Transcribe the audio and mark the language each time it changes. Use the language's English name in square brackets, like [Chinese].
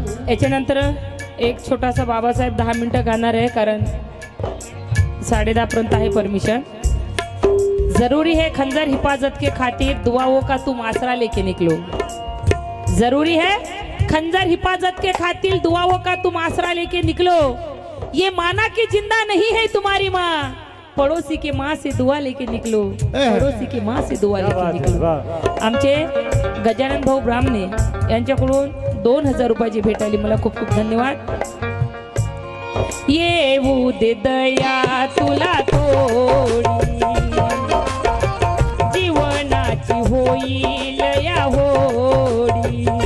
[Marathi] याच्यानंतर एक छोटासा बाबासाहेब 10 मिनिटं गाणार आहे कारण 10:30 पर्यंत आहे परमिशन. [Hindi] जरूरी है खंजर हिफाजत के खातिर दुआओं का तुम आसरा लेके निकलो. जरूरी है खंजर हिफाजत के खातिर दुआओं का तुम आसरा लेके निकलो. ये माना कि जिंदा नहीं है तुम्हारी माँ, पड़ोसी के माँ से दुआ लेके निकलो. पड़ोसी की माँ से दुआ लेके निकलो. [Marathi] आमचे गजानन भाऊ ब्राह्मणे यांच्याकडून 2000 रुपयाची भेट आली. मला खूप खूप धन्यवाद. येऊ दे दया तुला थोडी, जीवनाची होईल या होडी.